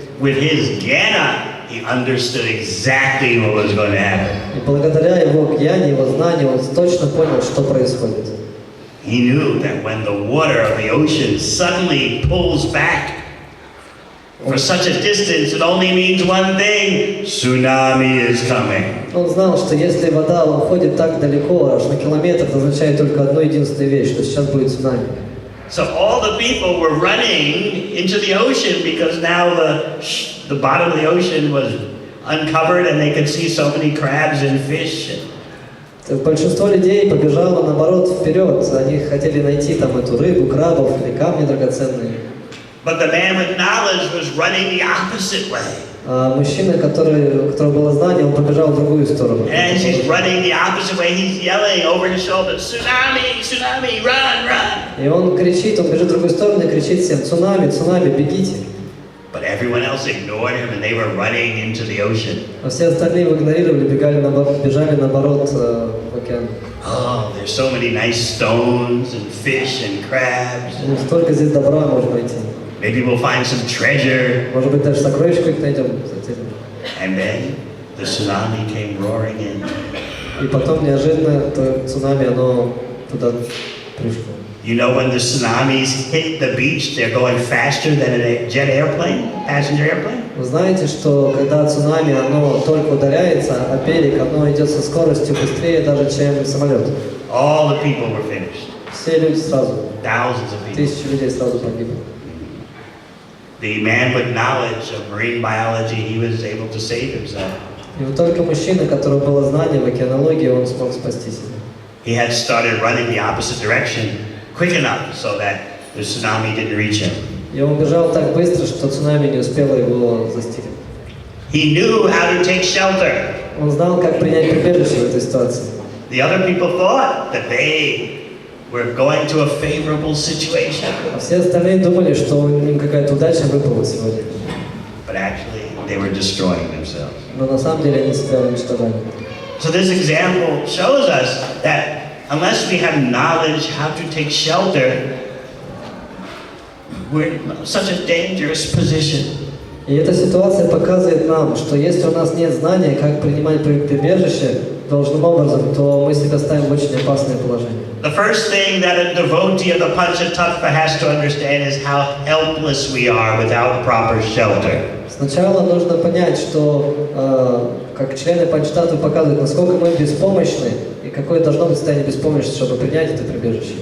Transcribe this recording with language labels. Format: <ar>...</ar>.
<en>With his jnana, he understood exactly what was going to happen.</en> <ru>И благодаря его гьяне, его знанию, он точно понял, что происходит.</ru> <en>He knew that when the water of the ocean suddenly pulls back for such a distance, it only means one thing: tsunami is coming.</en> <ru>Он знал, что если вода уходит так далеко, аж на километр, это означает только одну единственную вещь, что сейчас будет цунами.</ru> <en>So all the people were running into the ocean because now the bottom of the ocean was uncovered and they could see so many crabs and fish.</en> <ru>Большинство людей побежало наоборот вперед. Они хотели найти там эту рыбу, крабов или камни драгоценные.</ru> <en>But the man with knowledge was running the opposite way.</en> <ru>А мужчина, у которого было знание, он побежал в другую сторону.</ru> <en>And as he's running the opposite way, he's yelling over his shoulder, "Tsunami, tsunami, run, run!"</en> <ru>И он кричит, он бежит в другую сторону и кричит всем: "Цунами, цунами, бегите!"</ru> <en>But everyone else ignored him and they were running into the ocean.</en> <ru>А все остальные его игнорировали, бежали наоборот в океан.</ru> <en>Oh, there's so many nice stones and fish and crabs.</en> <ru>Ну, столько здесь добра можно найти.</ru> <en>Maybe we'll find some treasure.</en> <ru>Может быть, даже сокровища их найдем.</ru> <en>And then the tsunami came roaring in.</en> <ru>И потом неожиданно то цунами, оно туда пришло.</ru> <en>You know, when the tsunamis hit the beach, they're going faster than a jet airplane, passenger airplane.</en> <ru>Вы знаете, что когда цунами, оно только ударяется, а берег, оно идет со скоростью быстрее даже, чем самолет.</ru> <en>All the people were finished.</en> <ru>Все все люди сразу,</ru> <en>Thousands of people.</en> <ru>тысячи людей сразу погибли.</ru> <en>The man with knowledge of marine biology, he was able to save himself.</en> <ru>И вот только мужчина, у которого было знание в океанологии, он смог спасти себя.</ru> <en>He had started running the opposite direction quick enough so that the tsunami didn't reach him.</en> <ru>И он бежал так быстро, что цунами не успело его застигнуть.</ru> <en>He knew how to take shelter.</en> <ru>Он знал, как принять прибежище в этой ситуации.</ru> <en>The other people thought that they were going to a favorable situation.</en> <ru>А все остальные думали, что им какая-то удача выпала сегодня.</ru> <en>But actually, they were destroying themselves.</en> <ru>Но на самом деле они себя уничтожали.</ru> <en>So this example shows us that unless we have knowledge how to take shelter, we're in such a dangerous position.</en> <ru>И эта ситуация показывает нам, что если у нас нет знания, как принимать прибежище должным образом, то мы себя ставим в очень опасное положение.</ru> <en>The first thing that a devotee of the Panchatattva has to understand is how helpless we are without proper shelter.</en> <ru>Сначала нужно понять, что как члены Панчататтвы показывают, насколько мы беспомощны и какое должно быть состояние беспомощности, чтобы принять это прибежище.</ru>